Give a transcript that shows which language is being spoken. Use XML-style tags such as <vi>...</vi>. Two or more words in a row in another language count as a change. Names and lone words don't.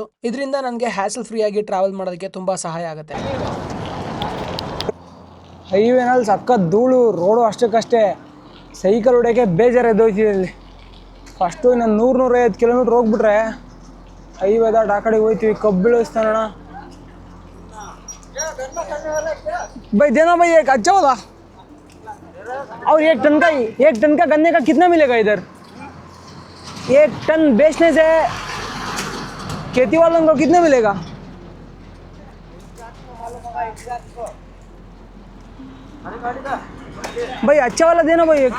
<kn>ಇದರಿಂದ ನನಗೆ</kn> <en>hassle free</en> <kn>ಆಗಿ ಟ್ರಾವೆಲ್ ಮಾಡೋದಕ್ಕೆ ತುಂಬ ಸಹಾಯ ಆಗುತ್ತೆ. ಹೈವೇನಲ್ಲಿ ಸಕ್ಕ ಧೂಳು, ರೋಡು ಅಷ್ಟಕ್ಕಷ್ಟೇ. ಸೈಕಲ್ ಹೊಡೆಯೋಕ್ಕೆ ಬೇಜಾರು ಎದ್ದೋಯ್ತಿದೆ ಇಲ್ಲಿ. ಫಸ್ಟು ಇನ್ನೊಂದು 100-150 ಕಿಲೋಮೀಟ್ರ್ ಹೋಗ್ಬಿಟ್ರೆ ಹೈವೇದ ಆ ಕಡೆಗೆ ಹೋಗ್ತೀವಿ. ಕಬ್ಬು ಬೀಳಿಸ್ತಾನಣ್ಣ.</kn> <hi>भाई देना भाई एक अच्छा वाला. और 1 टन का गन्ने का कितना मिलेगा इधर? 1 टन बेचने से खेती वालों को कितना मिलेगा? भाई अच्छा वाला देना भाई एक.</hi>